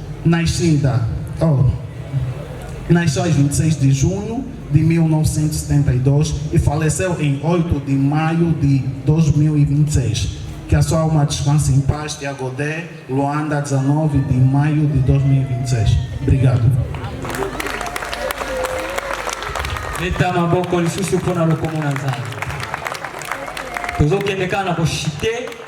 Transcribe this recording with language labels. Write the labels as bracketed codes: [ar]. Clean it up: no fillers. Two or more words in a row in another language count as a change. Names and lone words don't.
[pt] Nasceu em 26 de junho de 1972 e faleceu em 8 de maio de 2026. Que a sua alma descanse em paz. Tiago D, Luanda, 19 de maio de 2026. Obrigado. [ln] Leta maboko lisusu mpona lokomo na Nzambe. Tozokende kaka na koshite.